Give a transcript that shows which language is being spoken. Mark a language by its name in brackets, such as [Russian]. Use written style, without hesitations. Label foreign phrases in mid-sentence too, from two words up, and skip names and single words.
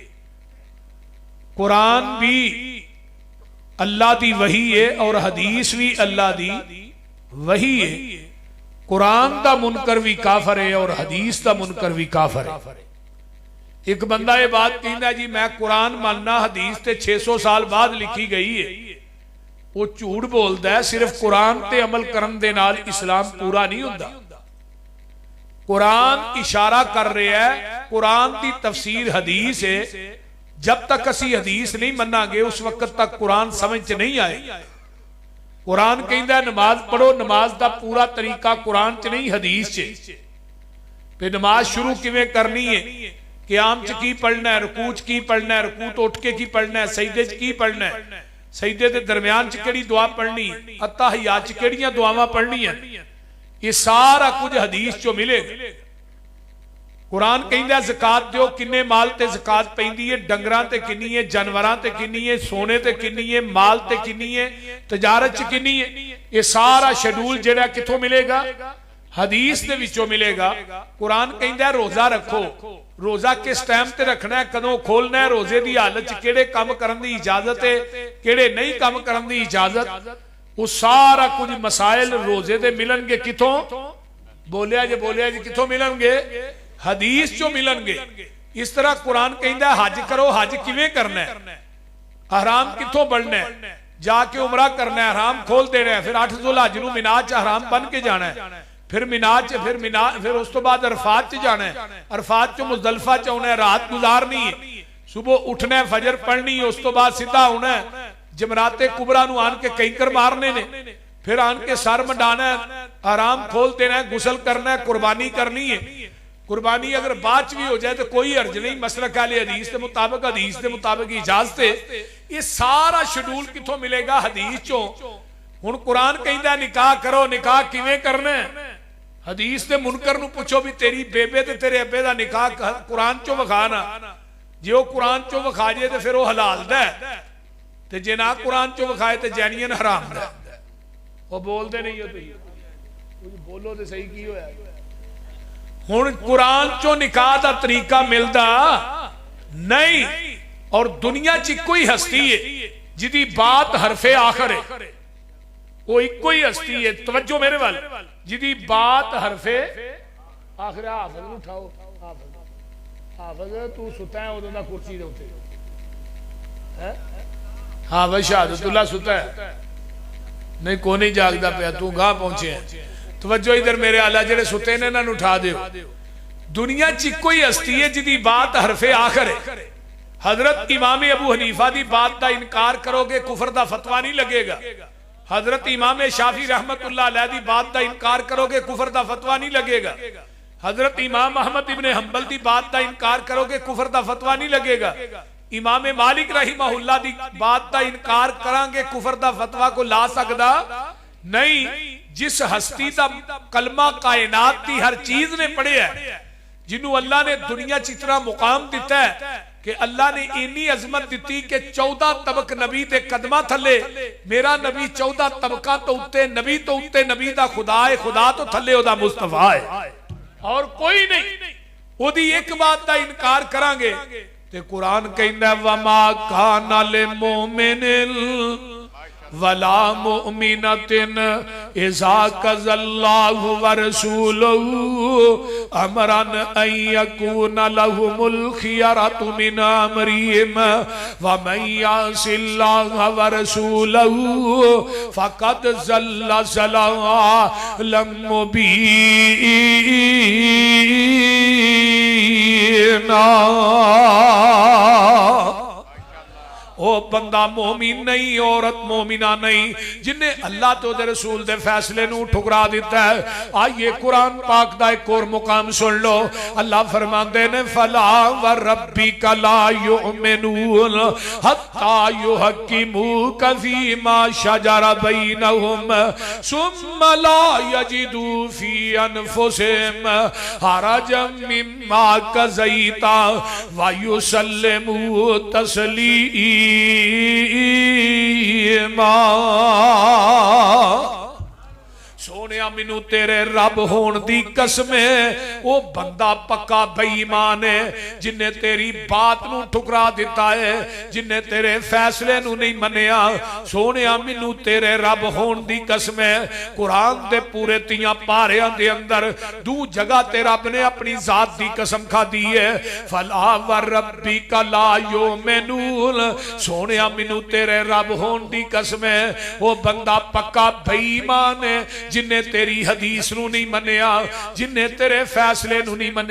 [Punjabi] قرآن بھی اللہ دی وحی ہے اور حدیث بھی اللہ دی وحی ہے۔ قرآن دا منکر بھی کافر ہے اور حدیث دا منکر بھی کافر ہے۔ ایک بندہ یہ بات کہنا ہے جی میں قرآن ماننا، حدیث تے 600 سال بعد لکھی گئی ہے، وہ جھوٹ بولدا ہے۔ صرف قرآن تے عمل کرن دے نال اسلام پورا نہیں ہوندا۔ قرآن اشارہ کر رہے ہے، قرآن دی تفسیر حدیث ہے۔ جب تک اسی حدیث نہیں مننا گے اس وقت تک قرآن سمجھ نہیں آئے۔ قرآن کہندا ہے نماز پڑھو، نماز دا پورا طریقہ قرآن چ نہیں حدیث چ۔ پھر نماز شروع کیویں کرنی ہے، قیام چ کی پڑھنا ہے، رکوع چ کی پڑھنا ہے، رکوع تو اٹھ کے کی پڑھنا ہے، سجدے چ کی پڑھنا ہے، سجدے دے درمیان چ کیڑی دعا پڑھنی ہے، اتحیات چ کیڑیاں دعاواں پڑھنی ہیں، یہ سارا کچھ حدیث چوں ملے گا۔ قرآن کہندا زکات دیو، کنے مال تے زکات پیندی ہے، ڈنگراں تے کنی ہے، جانوراں تے کنی ہے، سونے تے کنی ہے، مال تے کنی ہے، تجارت چ کنی ہے، یہ سارا شیڈول جڑا کتھوں ملے گا؟ حدیث دے وچوں ملے گا۔ قرآن کہندا روزہ رکھو، روزہ کس ٹائم تے رکھنا ہے، کدوں کھولنا ہے، روزے دی حالت چ کیڑے کام کرن دی اجازت ہے، کیڑے نہیں کام کرن دی اجازت، وہ سارا کچھ مسائل روزے دے ملن گے کتھوں؟ بولیا جی کتھوں ملن گے؟ حدیث چوں ملن گے۔ اس طرح قرآن کہندا ہے حج کرو، حج کیویں کرنا ہے، احرام کتھوں بننا ہے، جا کے عمرہ کرنا ہے، احرام کھول دینا ہے، پھر 8 ذو الحج نوں مینا چ احرام بن کے جانا ہے، پھر اس تو بعد عرفات چ جانا ہے، عرفات چ مزدلفہ چ ہونا ہے، رات گزارنی ہے، صبح اٹھنا ہے، فجر پڑھنی ہے، اس تو بعد سیدھا ہونا ہے، جمرات کبریٰ نو آن کے کنکر مارنے نے، پھر آن کے سر منڈانا ہے، احرام کھول دینا ہے، غسل کرنا ہے، قربانی کرنی ہے۔ [Urdu] قربانی اگر بعد بھی ہو جائے تو کوئی حرج نہیں، مسلک اہل حدیث کے مطابق، حدیث کے مطابق اجازت ہے۔ [Punjabi] یہ سارا شیڈول کتھوں ملے گا؟ حدیث چوں۔ ہن قرآن کہندا نکاح کرو، نکاح کیویں کرنا ہے؟ حدیث دے منکر نو پوچھو بھی تیری بیبے تے تیرے ابے دا نکاح قرآن چوں وکھانا، جے وہ قرآن چوں وکھا جائے تو پھر وہ حلال دا ہے، تے جے نہ قرآن چوں وکھائے تو جینین حرام دا ہے۔ وہ بول دے نہیں ہو تو بولو تے صحیح کی ہویا ہے۔ ہن قرآن چوں نکاح دا طریقہ ملدا نہیں، اور دنیا چ کوئی ہستی ہے جدی بات حرف آخر ہے، وہ ایک کوئی ہستی ہے، توجہ میرے وال، جدی بات حرف آخر ہے۔ حافظ نو اٹھاؤ، حافظ تو ستا ہے ادوں دا کرسی دے اوتے، حافظ شہادت اللہ ستا ہے نہیں، کو نہیں جاگدا پیا، تو گاہ پہنچے ہیں۔ توجہ ادھر میرے آلہ جڑے ستے نے انہاں نوں اٹھا دیو۔ دنیا چ کوئی ہستی ہے جدی بات حرف آخر ہے۔ حضرت امام ابو حنیفہ دی بات دا انکار کرو گے کفر دا فتویٰ نہیں لگے گا، حضرت امام شافعی رحمت اللہ علیہ دی بات دا انکار کرو گے کفر دا فتویٰ نہیں لگے گا، حضرت امام احمد ابن حنبل دی بات دا انکار کرو گے کفر دا فتویٰ نہیں لگے گا، امام مالک رحمہ اللہ دی بات دا انکار کران گے کفر دا فتویٰ کو لا سکدا نہیں۔ جس ہستی دا کلمہ کائنات دی ہر چیز نے پڑھے ہے، جنہوں اللہ نے دنیا چترا مقام دیتا ہے کہ اللہ نے اینی عظمت دیتی کہ 14 طبق نبی دے قدمہ تھلے، میرا نبی 14 طبقہ تو اتے نبی تو اتے نبی دا خدا ہے، خدا تو تھلے او دا مصطفیٰ ہے، اور کوئی نہیں۔ وہ دی ایک بات دا انکار کران گے تے قرآن کہندا ہے [Arabic] وَمَا كَانَ لِلْمُؤْمِنٍ وَلَا مُؤْمِنَةٍ إِذَا قَضَى اللَّهُ وَرَسُولُهُ أَمْرًا أَن يَكُونَ لَهُمُ الْخِيَرَةُ مِنْ أَمْرِهِمْ وَمَن يَعْصِ اللَّهَ وَرَسُولَهُ فَقَدْ ضَلَّ ضَلَالًا مُبِينًا۔ [Punjabi] او بندہ مومن نہیں عورت مومنہ نہیں جنہیں اللہ تو دے رسول دے فیصلے نو ٹھکرا دیتا ہے. آئیے قرآن پاک دا ایک اور مقام سن لو. اللہ فرماندے نے [Arabic] فلا وربک لا یؤمنون حتی یحکموک فیما شجر بینہم ثم لا یجدوا فی انفسہم حرجا مما قضیت ویسلموا تسلیما. [Punjabi] سونیا مینو تیرے رب ہون دی قسم ہے وہ بندہ پکا بے ایمان ہے جنہیں تیری بات نو ٹھکرا دیتا ہے جنہیں تیرے فیصلے نو نہیں منیا. سونیا مینو تیرے رب ہون دی قسم ہے قرآن دے پورے تیاں پاریاں دے اندر دو جگہ تے رب نے اپنی ذات دی قسم کھا دی ہے. [Arabic] فلا وربک لا یؤمنون [Punjabi] سونیا مینو تیرے رب ہون دی قسم ہے وہ بندہ پکا بے ایمان ہے جنہیں تیری حدیث نو نہیں منیا جنہیں تیرے فیصلے نو نہیں منیا.